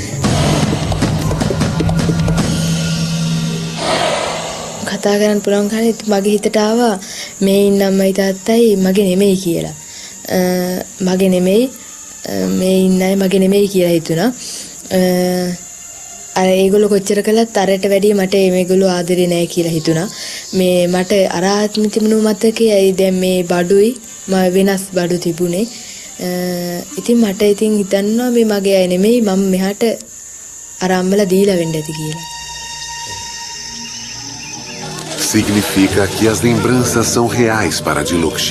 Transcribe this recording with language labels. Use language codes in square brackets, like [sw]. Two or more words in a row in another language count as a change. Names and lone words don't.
[si] කතා කරන්න පුළුවන් කන්නේ මගේ හිතට ආවා මේ ඉන්න අම්මයි තාත්තයි මගේ නෙමෙයි කියලා මගේ නෙමෙයි මේ ඉන්නයි මගේ නෙමෙයි කියලා හිතුණා අර ඒගොල්ලෝ කොච්චර කළත් අරට වැඩිය මට මේගොල්ලෝ ආදරේ නැහැ කියලා හිතුණා. මේ මට අර ආත්ම තිබුණු මතකයයි දැන් මේ බඩුයි වෙනස් බඩු තිබුණේ. ඉතින් මට ඉතින් හිතන්නවා මේ මගේ අය නෙමෙයි මම මෙහාට අර අම්මලා දීලා වෙන්න ඇති කියලා. [pt] Significa que as lembranças são reais para Dilukshi.